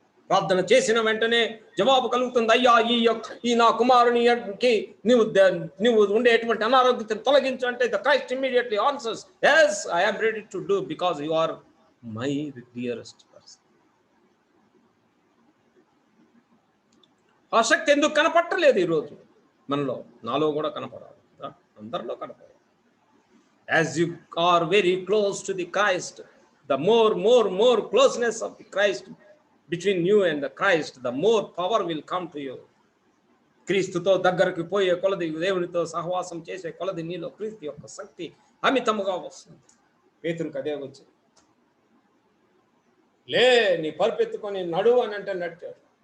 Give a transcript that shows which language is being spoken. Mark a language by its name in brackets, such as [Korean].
[Telugu] ప్రార్థన చేసిన వెంటనే జవాబు కలుగుతుంది. అయ్యా, ఈ నా కుమారునికి నువ్వు ఉండేటువంటి అనారోగ్యతను తొలగించు అంటే [English] The Christ immediately answers, yes, I am ready to do because you are my dearest person. [Telugu] ఆ శక్తి ఎందుకు కనపట్టలేదు ఈరోజు మనలో? నాలో కూడా కనపడాలి, అందరిలో కనపడాలి. [English] As you are very close to the Christ, the more closeness of the Christ between you and the Christ, the more power will come to you. [Telugu] క్రీస్తుతో దగ్గరికి పోయే కొలది, దేవునితో సహవాసం చేసే కొలది నీలో క్రీస్తు యొక్క శక్తి అమితముగా వస్తుంది. పేతురుకు అదే వచ్చింది. లే, నీ పరుపెత్తుకొని నడువు అని అంటే నడిచాడు.